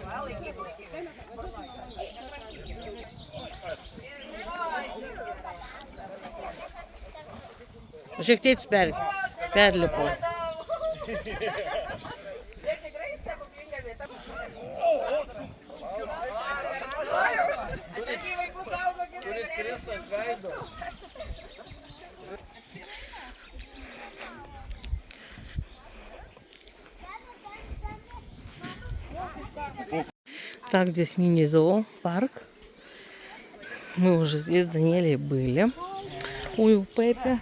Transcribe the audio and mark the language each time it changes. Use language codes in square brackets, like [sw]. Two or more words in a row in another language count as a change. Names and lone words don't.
[lt] Va, laikyk. Šiek tiek perlipo. Jie tikrai stebuklinga vieta. Taigi vaikus saugokit, kad neužkrėstų. [ru] Так, здесь мини-зоопарк. Мы уже здесь с Даниэлей были. У Пеппи.